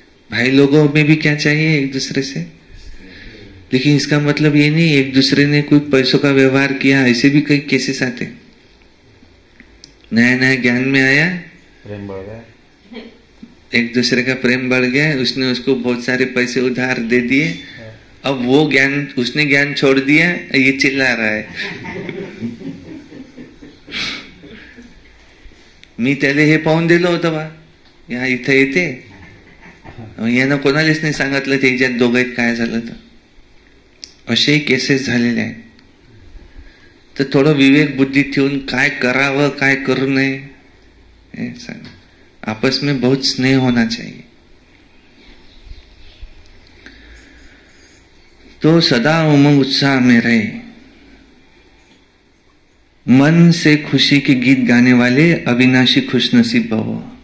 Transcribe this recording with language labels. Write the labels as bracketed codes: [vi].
[hi] भाई लोगों में भी क्या चाहिए? एक दूसरे से। लेकिन इसका मतलब ये नहीं एक दूसरे ने कोई पैसों का व्यवहार किया, ऐसे भी कई केसेस आते। नया नया ज्ञान में आया, प्रेम बढ़ गया, एक दूसरे का प्रेम बढ़ गया, उसने उसको बहुत सारे पैसे उधार दे दिए। अब वो ज्ञान, उसने ज्ञान छोड़ दिया, ये चिल्ला रहा है [mr] मी त्याला हे पाहून दिलं होतं बा, या इथे येते, यानं कोणालाच नाही सांगितलं त्याच्यात दोघांत काय झालं तर। असे केसेस झालेले आहेत। तर थोडं विवेक बुद्धी ठेवून काय करावं काय करू नये हे सांग। [hi] आपस में बहुत स्नेह होना चाहिए। तो सदा उमंग उत्साह में रहे। मन से खुशी के गीत गाने वाले अविनाशी खुशनसीब भवो।